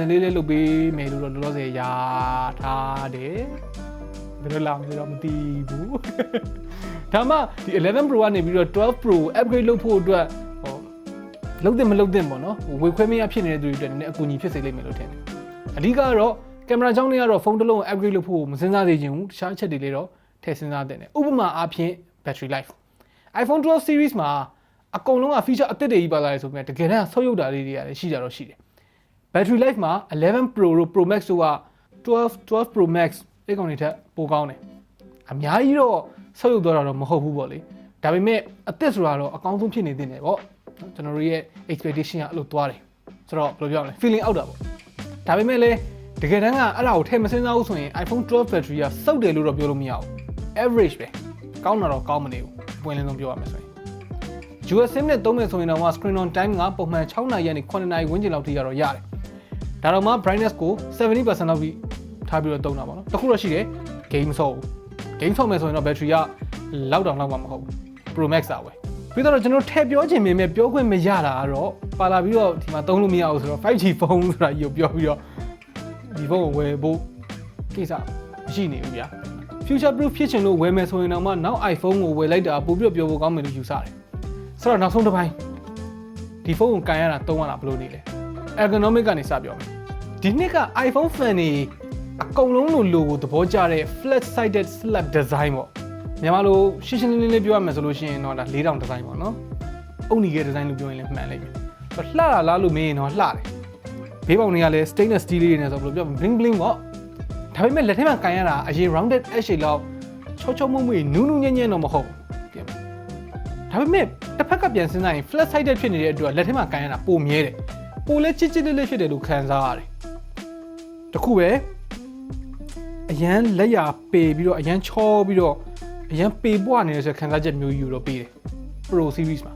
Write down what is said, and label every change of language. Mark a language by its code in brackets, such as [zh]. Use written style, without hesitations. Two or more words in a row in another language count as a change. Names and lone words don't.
[my] လေးလေးလုပ်ပေးမယ်လို့တော့လောလောဆယ်ရထားတယ်ဘယ်လိုလာမလဲတော့မသိဘူးဒါမှဒီ11 Pro ကနေပြီးတော့12 Pro upgrade လုပ်ဖို့အတွက်လုံးတင်မလုံးတင်ပေါ့နော်ဝေခွဲမရဖြစ်နေတဲ့သူတွေအတွက်နည်းနည်းအကူအညီဖြစ်စေလိမ့်မယ်လို့ထင်တယ်အဓိကတော့ကင်မရာကြောင့်လည်းကတော့ဖုန်းတစ်လုံးကို upgrade လုပ်ဖို့မစဉ်းစားသေးချင်ဘူးတခြားအချက်တွေလေးတော့ထည့်စဉ်းစားသင့်တယ်ဥပမာအားဖြင့် [en] battery life [my] iPhone 12 series မှာအကုန်လုံးက feature အသစ်တွေကြီးပါလာတယ်ဆိုပေမဲ့တကယ်တမ်းဆုတ်ယုတ်တာလေးတွေကလည်းရှိကြတော့ရှိတယ် [en] battery life [my] မှာ11 Pro တို့ Pro Max တို့က12 Pro Max အဲ့ကောင်တွေထက်ပိုကောင်းတယ်အများကြီးတော့ ဆုပ်ယုပ်သွားတာတော့မဟုတ်ဘူးပေါ့လေဒါပေမဲ့အသက်ဆိုတာတော့အကောင်းဆုံးဖြစ်နေသေးတယ်ပေါ့ကျွန်တော်တို့ရဲ့ expectation ကအဲ့လိုသွားတယ်ဆိုတော့ဘယ်လိုပြောမလဲ feeling အောက်တာပေါ့ဒါပေမဲ့လည်းတကယ်တမ်းကအဲ့ဒါကိုထည့်မစင်းစားဘူးဆိုရင် iPhone 12 battery ကစုပ်တယ်လို့တော့ပြောလို့မရဘူး average ပဲကောင်းတာတော့ကောင်းမနေဘူးပွင့်လင်းဆုံးပြောရမယ်ဆိုရင် US SIM နဲ့သုံးမယ်ဆိုရင်တော့ [en] screen on time [my] ကပုံမှန်6နာရီကနေ9နာရီဝန်းကျင်လောက်ထိရတော့ရတယ်ဒါတော့မှ brightness ကို 70% လောက်ထိထားပြီးတော့သုံးတာပေါ့နော်တခုတော့ရှိတယ် game ဆော့ဘူး game ဆော့မယ်ဆိုရင်တော့ battery ကလောက်တောင်လောက်မှမဟုတ်ဘူး Pro Max อ่ะ ပဲပြီးတော့ကျွန်တော်ထည့်ပြောချင်ပေမဲ့ပြောခွင့်မရတာကတော့ပါလာပြီးတော့ဒီမှာသုံးလို့မရဘူးဆိုတော့ 5G ဖုန်းဆိုတာကြီးကိုပြောပြီးတော့ဒီဖုန်းကိုဝယ်ဖို့ကိစ္စမရှိနေဘူးဗျာ [en] future proof [my] ဖြစ်ချင်လို့ဝယ်မယ်ဆိုရင်တော့မှနောက် iPhone ကိုဝယ်လိုက်တာပို့ပြီးတော့ပြောဖို့ကောင်းမယ်လို့ယူဆတယ်ဆိုတော့နောက်ဆုံးတစ်ပိုင်းဒီဖုန်းကိုကန်ရတာသုံးရတာဘယ်လိုနေလဲ ergonomic ကနေစပြောမယ်ဒီနှစ်က iPhone fan တွေအကုန်လုံးလိုကိုသဘောကျတဲ့ flat [en] sided slab design [my] ပေါ့မြန်မာလိုရှင်းရှင်းလင်းလင်းလေးပြောရမယ်ဆိုလို့ရှိရင်တော့ဒါ4000 design ပေါ့နော်အုပ်နီရဲ့ design လို့ပြောရင်လည်းမှန်လိမ့်မယ်လှတာလားလို့မေးရင်တော့လှတယ်ဘေးပေါင်တွေကလည်း [en] stainless steel [my] လေးတွေနဲ့ဆိုဘယ်လိုပြော [en] bling bling [my] ပေါ့ဒါပေမဲ့လက်ထဲမှာကန်ရတာအရင် [en] rounded edge [my] လောက်ချောချောမွေ့မွေ့နူးနူးညံ့ညံ့တော့မဟုတ်ဘူးဒါပေမဲ့တစ်ဖက်ကပြန် စဉ်းစားရင် [en] flat sided [my] ဖြစ်နေတဲ့အတွက်လက်ထဲမှာကန်ရတာပိုမြဲတယ်ပိုလဲချစ်ချစ်လေးလေးဖြစ်တယ်လို့ခံစားရတယ်တခုပဲအရန်လက်ရပေပြီးတော့အရန်ချောပြီးတော့အရန်ပေပွားနေတဲ့ဆိုခံစားချက်မျိုးယူတော့ပေးတယ် Pro series မှာ